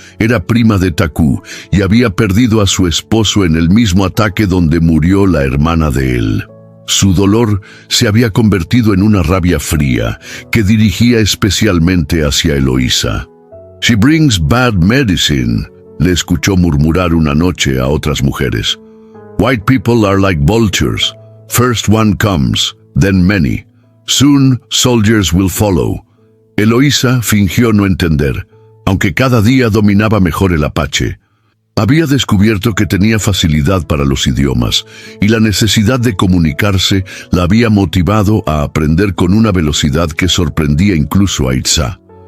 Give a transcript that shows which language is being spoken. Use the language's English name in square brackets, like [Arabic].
[Spanish] Era prima de Taku y había perdido a su esposo en el mismo ataque donde murió la hermana de él. Su dolor se había convertido en una rabia fría que dirigía especialmente hacia Eloísa. [English] «She brings bad medicine», [Spanish] le escuchó murmurar una noche a otras mujeres. [English] «White people are like vultures. First one comes, then many. Soon soldiers will follow». [Spanish] Eloísa fingió no entender, aunque cada día dominaba mejor el apache. Había descubierto que tenía facilidad para los idiomas, y la necesidad de comunicarse la había motivado a aprender con una velocidad que sorprendía incluso a Itzá.